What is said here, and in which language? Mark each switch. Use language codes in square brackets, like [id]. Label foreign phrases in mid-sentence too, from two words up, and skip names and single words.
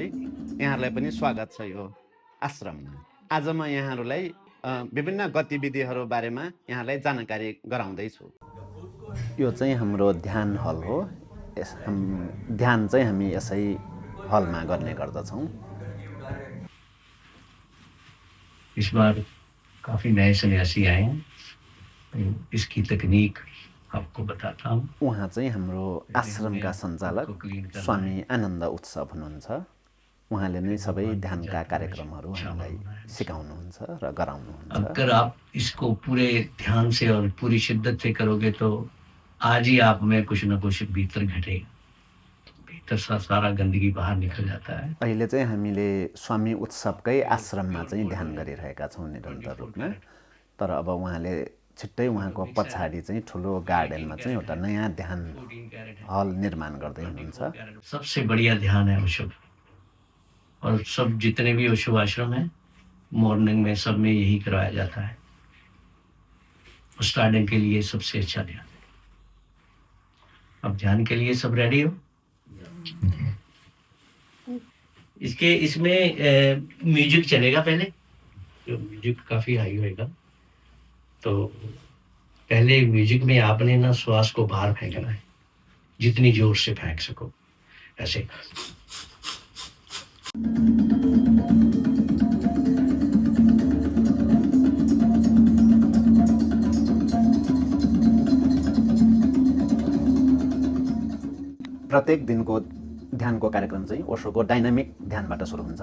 [ne] यहाँहरूलाई पनि स्वागत छ यो आश्रममा। आज म यहाँहरूलाई विभिन्न गतिविधिहरू बारेमा यहाँलाई जानकारी गराउँदैछु। यो चाहिँ हाम्रो ध्यान हल हो। ध्यान चाहिँ हामी यसै हलमा गर्ने गर्दछौँ। [hi] इस बार काफ़ी नए सन्यासी आए हैं, इसकी तकनीक आपको बताता हूँ। [ne] उहाँ चाहिँ हाम्रो आश्रमका सञ्चालक स्वामी आनन्द उत्सव हुनुहुन्छ। उहाँले नै सबै ध्यानका कार्यक्रमहरू हामीलाई सिकाउनुहुन्छ र गराउनुहुन्छ। [hi] अगर आप इसको पूरे ध्यान से और पूरी शिद्दत से करोगे तो आज ही आप में कुछ न कुछ भीतर घटेगा, भीतर सारा गंदगी बाहर निकल जाता है। [ne] अहिले चाहिँ हामीले स्वामी उत्सवकै आश्रममा चाहिँ ध्यान गरिरहेका छौँ निरन्तर रूपमा। तर अब उहाँले छिट्टै उहाँको पछाडि चाहिँ ठुलो गार्डनमा चाहिँ एउटा नयाँ ध्यान हल निर्माण गर्दै हुनुहुन्छ। [hi] सबसे बढ़िया ध्यान है ओशो, और सब जितने भी ओशो आश्रम हैं मॉर्निंग में सब में यही करवाया जाता है। स्टार्टिंग के लिए सबसे अच्छा ध्यान। अब ध्यान के लिए सब रेडी हो? इसमें म्यूजिक चलेगा पहले, जो म्यूजिक काफ़ी हाई होएगा। तो पहले म्यूजिक में आपने ना श्वास को बाहर फेंकना है, जितनी जोर से फेंक सको ऐसे। [ne] प्रत्येक दिनको ध्यानको कार्यक्रम चाहिँ ओशोको डाइनामिक ध्यानबाट सुरु हुन्छ।